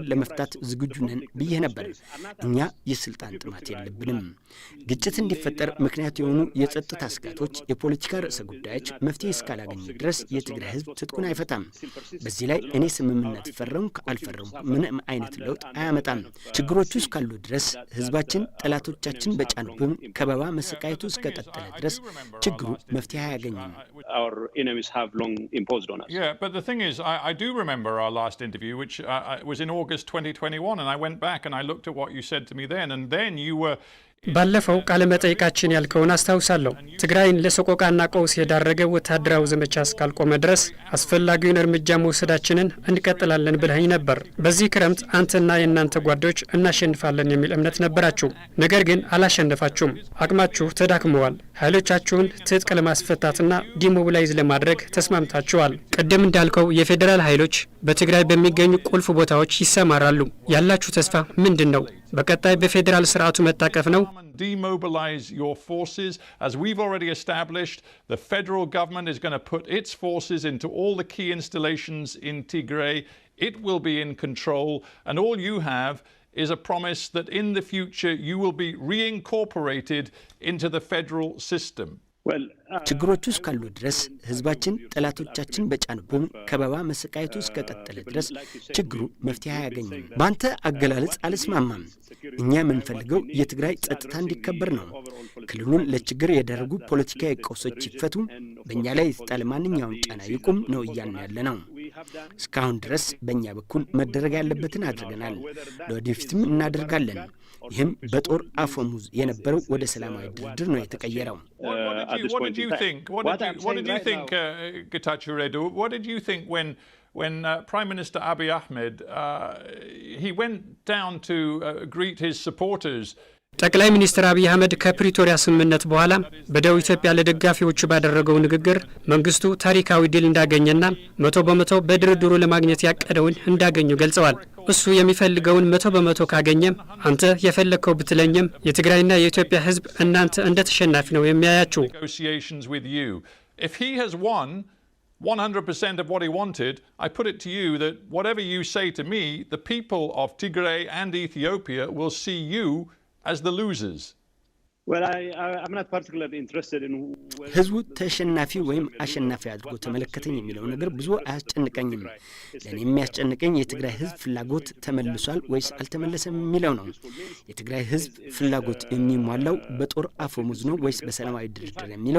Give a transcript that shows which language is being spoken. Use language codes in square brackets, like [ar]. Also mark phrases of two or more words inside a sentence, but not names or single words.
[am] ለመፍታት ዝግጁ ነን ብዬ ነበር። እኛ የስልጣን ጥማት የለብንም። ግጭት እንዲፈጠር ምክንያት የሆኑ የጸጥታ ስጋቶች፣ የፖለቲካ ርዕሰ ጉዳዮች መፍትሄ እስካላገኙ ድረስ የትግራይ ህዝብ ትጥቁን አይፈታም። በዚህ ላይ እኔ ስምምነት ፈረምኩ አልፈረምኩ ምንም አይነት ለውጥ አያመጣም። ችግሮቹ እስካሉ ድረስ ህዝባችን ጠላቶቻችን በጫኑብን ከበባ መሰቃየቱ እስከቀጠለ ድረስ ችግሩ መፍትሄ አያገኝም። [en] Our enemies have long imposed on us. Yeah, but the thing is, I do remember our last interview, which was in August 2021, and I went back and I looked at what you said to me then, and then you were... [am] ባለፈው ቃለ መጠይቃችን ያልከውን አስታውሳለሁ። ትግራይን ለሰቆቃና ቀውስ የዳረገ ወታደራዊ ዘመቻ እስካልቆመ ድረስ አስፈላጊውን እርምጃ መውሰዳችንን እንቀጥላለን ብለኸኝ ነበር። በዚህ ክረምት አንተና የእናንተ ጓዶች እናሸንፋለን የሚል እምነት ነበራችሁ። ነገር ግን አላሸነፋችሁም። አቅማችሁ ተዳክመዋል። ኃይሎቻችሁን ትጥቅ ለማስፈታትና ዲሞቢላይዝ ለማድረግ ተስማምታችኋል። ቀደም እንዳልከው የፌዴራል ኃይሎች በትግራይ በሚገኙ ቁልፍ ቦታዎች ይሰማራሉ። ያላችሁ ተስፋ ምንድን ነው? በቀጣይ በፌዴራል ስርዓቱ መታቀፍ ነው? [en] Demobilize your forces. As we've already established, the federal government is going to put its forces into all the key installations in Tigray. It will be in control, and all you have is a promise that in the future you will be reincorporated into the federal system. [am] ችግሮቹ እስካሉ ድረስ ህዝባችን ጠላቶቻችን በጫኑብን ከበባ መሰቃየቱ እስከቀጠለ ድረስ ችግሩ መፍትሄ አያገኝም። በአንተ አገላለጽ አልስማማም። እኛ የምንፈልገው የትግራይ ጸጥታ እንዲከበር ነው። ክልሉን ለችግር የዳረጉ ፖለቲካዊ ቀውሶች ይፈቱ፣ በእኛ ላይ የተጣለ ማንኛውም ጫና ይቁም ነው እያልን ያለ ነው። እስካሁን ድረስ በእኛ በኩል መደረግ ያለበትን አድርገናል፣ ለወደፊትም እናደርጋለን። ይህም በጦር አፈሙዝ የነበረው ወደ ሰላማዊ ድርድር ነው የተቀየረው። [en] What did you think, ጌታቸው Redu? What did you think when Prime Minister Abiy Ahmed he went down to greet his supporters? [am] ጠቅላይ ሚኒስትር አብይ አህመድ ከፕሪቶሪያ ስምምነት በኋላ በደቡብ ኢትዮጵያ ለደጋፊዎቹ ባደረገው ንግግር መንግስቱ ታሪካዊ ድል እንዳገኘና 100% በድርድሩ ለማግኘት ያቀደውን እንዳገኙ ገልጸዋል። እሱ የሚፈልገውን 100% ካገኘም አንተ የፈለከው ብትለኝም የትግራይና የኢትዮጵያ ህዝብ እናንተ እንደ ተሸናፊ ነው የሚያያችሁ። [en] If he has won 100% of what he wanted, I put it to you that whatever you say to me, the people of Tigray and Ethiopia will see you as the losers. I'm not particularly interested in [am] ህዝቡ ተሸናፊ ወይም አሸናፊ አድርጎ ተመለከተኝ የሚለው ነገር ብዙ አያስጨንቀኝም። ለኔ የሚያስጨንቀኝ የትግራይ ህዝብ ፍላጎት ተመልሷል ወይስ አልተመለሰም የሚለው ነው። የትግራይ ህዝብ ፍላጎት የሚሟላው በጦር አፈሙዝ ነው ወይስ በሰላማዊ ድርድር የሚለው